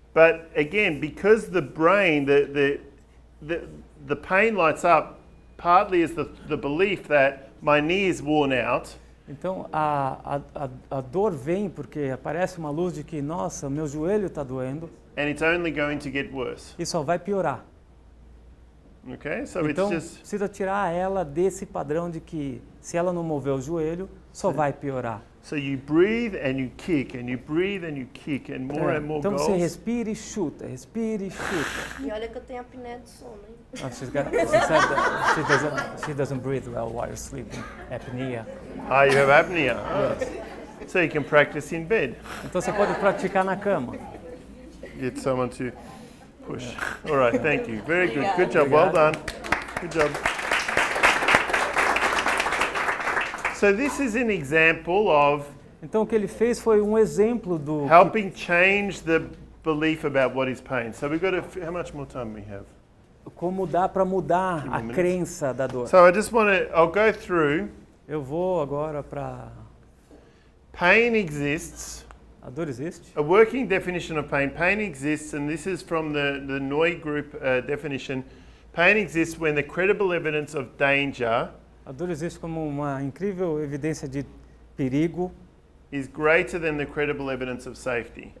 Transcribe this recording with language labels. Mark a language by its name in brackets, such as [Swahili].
[English] but again, because the brain, the pain lights up, partly is the belief that my knee is worn out. [Portuguese] então a dor vem porque aparece uma luz de que, nossa, meu joelho está doendo [English] And it's only going to get worse. [Portuguese] e só vai piorar. [English] Okay, so [Portuguese] Então, [English] it's just [Portuguese] precisa tirar ela desse padrão de que se ela não mover o joelho, só vai piorar. [English] so you breathe and you kick and you breathe and you kick and more and more [Portuguese] Então você [English] goals. [Portuguese] respira e chuta, respira e chuta. E olha que eu tenho apneia de sono, hein? [English] Oh, she said that she doesn't breathe well while sleeping. Apnea. Ah, you have apnea. Oh. So you can practice in bed. [Portuguese] Então você pode praticar na cama. [English] Get someone to push. All right, thank you. Very good. Good job. Well done. Good job. So this is an example of [Portuguese] Então o que ele fez foi um exemplo do [English] helping change the belief about what is pain. So we've got how much more time we have? [Portuguese] como dá para mudar a [English] minutes. [Portuguese] crença da dor. [English] So I just want to, I'll go through. [Portuguese] Eu vou agora para [English] Pain exists. [Portuguese] a dor existe. [English] A working definition of pain. Pain exists, and this is from the Noy group definition. Pain exists when the credible evidence of danger [Portuguese] A dor existe como uma incrível evidência de perigo, [English] is greater than the credible evidence of safety.